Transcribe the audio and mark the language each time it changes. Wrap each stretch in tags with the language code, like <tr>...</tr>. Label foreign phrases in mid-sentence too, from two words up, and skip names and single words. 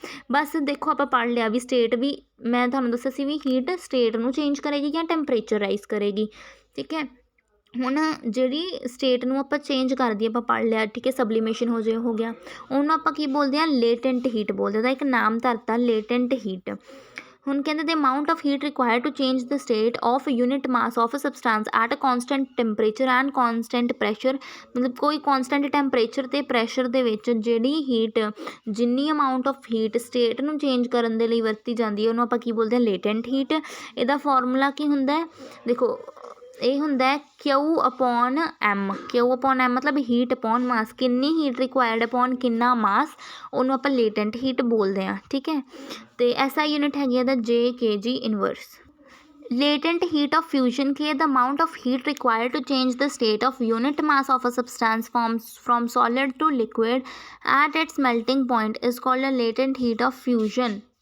<pa>ਬਸ ਦੇਖੋ ਆਪਾਂ ਪੜ੍ਹ ਲਿਆ ਵੀ ਸਟੇਟ ਵੀ, ਮੈਂ ਤੁਹਾਨੂੰ ਦੱਸਿਆ ਸੀ ਵੀ</pa> <en>heat state</en> <pa>ਨੂੰ ਚੇਂਜ ਕਰੇਗੀ ਜਾਂ</pa> <en>temperature rise</en> <pa>ਕਰੇਗੀ। ਠੀਕ ਹੈ, ਹੁਣ ਜਿਹੜੀ ਸਟੇਟ ਨੂੰ ਆਪਾਂ ਚੇਂਜ ਕਰਦੀ ਆਪਾਂ ਪੜ੍ਹ ਲਿਆ, ਠੀਕ ਹੈ, ਸਬਲੀਮੇਸ਼ਨ ਹੋ ਗਿਆ, ਉਹਨੂੰ ਆਪਾਂ ਕੀ ਬੋਲਦੇ ਹਾਂ,</pa> <en>latent heat</en> <pa>ਬੋਲਦੇ। ਉਹਦਾ ਇੱਕ ਨਾਮ ਧਰਤਾ</pa> <en>latent heat.</en> <pa>ਹੁਣ ਕਹਿੰਦੇ</pa> <en>the amount of heat required to change the state of unit mass of a substance at a constant temperature and constant pressure।</en> <pa>ਮਤਲਬ ਕੋਈ</pa> <en>constant temperature</en> <pa>ਅਤੇ ਪ੍ਰੈਸ਼ਰ ਦੇ ਵਿੱਚ ਜਿਹੜੀ ਹੀਟ, ਜਿੰਨੀ</pa> <en>amount of heat state</en> <pa>ਨੂੰ ਚੇਂਜ ਕਰਨ ਦੇ ਲਈ ਵਰਤੀ ਜਾਂਦੀ ਹੈ, ਉਹਨੂੰ ਆਪਾਂ ਕੀ ਬੋਲਦੇ ਹਾਂ,</pa> <en>latent heat.</en> <pa>ਇਹਦਾ ਫਾਰਮੂਲਾ ਕੀ ਹੁੰਦਾ ਹੈ, ਦੇਖੋ ਇਹ ਹੁੰਦਾ Q/M। Q/M ਮਤਲਬ</pa> <en>heat upon mass,</en> <pa>ਕਿੰਨੀ</pa> <en>heat required upon</en> <pa>ਕਿੰਨਾ ਮਾਸ, ਉਹਨੂੰ ਆਪਾਂ</pa> <en>latent heat</en> <pa>ਬੋਲਦੇ ਹਾਂ। ਠੀਕ ਹੈ, ਅਤੇ</pa> <en>SI unit</en> <pa>ਹੈਗੀ ਇਹਦਾ</pa> <en>JkG inverse. latent heat of fusion</en> <pa>ਕੀ ਹੈ,</pa> <en>the amount of heat required to change the state of unit mass of a substance from solid to liquid at its melting point is called a latent heat of fusion।</en>